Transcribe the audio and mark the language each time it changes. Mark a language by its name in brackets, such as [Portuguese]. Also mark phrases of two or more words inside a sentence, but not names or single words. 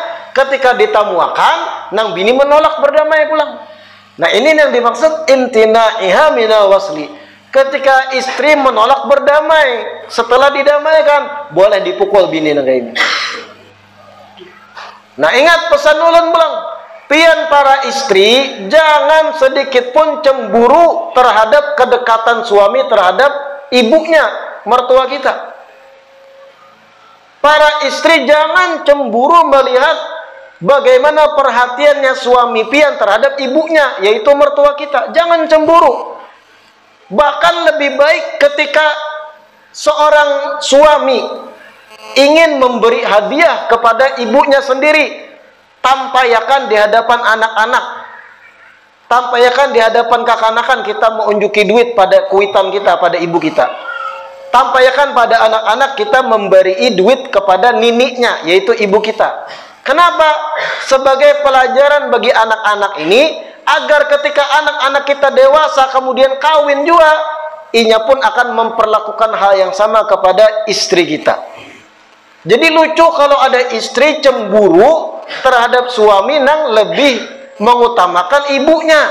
[Indonesian] Ketika ditamuakan, nang bini menolak berdamai pulang. Nah, ini yang dimaksud [Arabic] امتناعها من الوصل. [Indonesian] Ketika istri menolak berdamai, setelah didamaikan, boleh dipukul bini nang kaya ini. Nah, ingat pesan ulun pulang. Pian para istri, jangan sedikit pun cemburu terhadap kedekatan suami terhadap ibunya, mertua kita. Para istri jangan cemburu melihat bagaimana perhatiannya suami pian terhadap ibunya, yaitu mertua kita. Jangan cemburu. Bahkan lebih baik ketika seorang suami ingin memberi hadiah kepada ibunya sendiri, tampayakan di hadapan anak-anak, tampayakan di hadapan kekanakan, kita [Banjar] mengunjuki duit pada kuitan kita, [Indonesian] pada ibu kita. Tampayakan pada anak-anak, kita memberi duit kepada niniknya, yaitu ibu kita. Kenapa? Sebagai pelajaran bagi anak-anak ini, agar ketika anak-anak kita dewasa kemudian kawin juga, inya pun akan memperlakukan hal yang sama kepada istri kita. Jadi lucu kalau ada istri cemburu terhadap suami nang lebih mengutamakan ibunya.